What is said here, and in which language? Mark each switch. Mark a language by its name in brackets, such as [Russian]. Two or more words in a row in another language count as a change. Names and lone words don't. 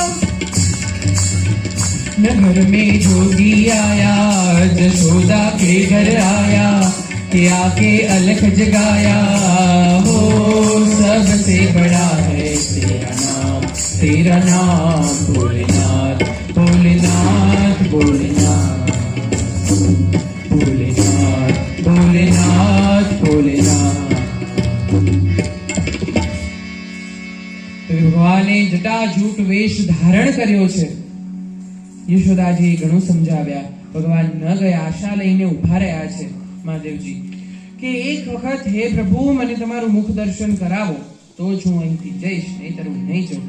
[Hindi] नगर में जोगी आया, यशोदा के घर आया, कि आके अलख जगाया हो, सबसे बड़ा है तेरा नाम भोलेनाथ भोलेनाथ भोलेनाथ भोलेनाथ भोलेनाथ भोलेनाथ। [Gujarati] ભગવાને જટાજૂટ વેશ ધારણ કર્યો છે। યશોદાજી ઘણું સમજાવ્યા, ભગવાન ન ગયા, આશા લઈને ઉભા રહ્યા છે મહાદેવજી કે એક વખત હે પ્રભુ મને તમારું મુખ દર્શન કરાવો તો જ હું અહીંથી જઈશ, નહીંતર હું નહીં જાઉં।